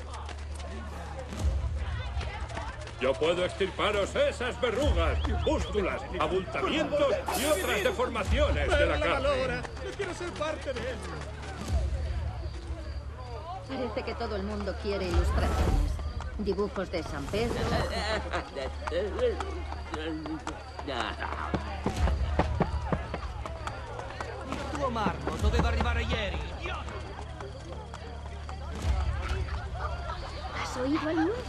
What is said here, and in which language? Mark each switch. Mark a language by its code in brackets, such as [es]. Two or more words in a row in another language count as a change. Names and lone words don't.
[es] Yo puedo extirparos esas verrugas, pústulas, abultamientos y otras deformaciones de la carne. ¡No quiero ser parte de eso! Parece que todo el mundo quiere ilustraciones. Dibujos de San Pedro. [it] Il tuo marmo doveva arrivare ieri. [es] ¿Has oído al nuevo?